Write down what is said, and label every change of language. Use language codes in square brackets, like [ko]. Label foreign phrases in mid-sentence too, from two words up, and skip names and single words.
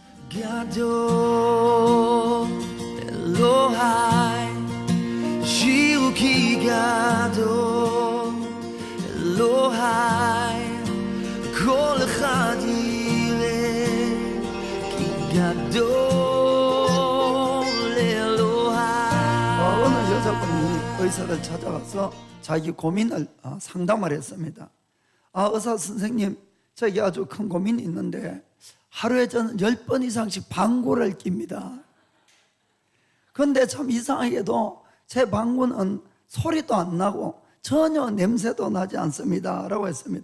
[he] גדול אלוהי שירו כי גדול אלוהי כל אחד יראה כי גדול אלוהי. [ko] 어느 여자분이 의사를 찾아가서 자기 고민을 상담을 했습니다. 의사 선생님, 저기 아주 큰 고민이 있는데 하루에 저는 10번 이상씩 방구를 낍니다. 그런데 참 이상하게도 제 방구는 소리도 안 나고 전혀 냄새도 나지 않습니다 라고 했습니다.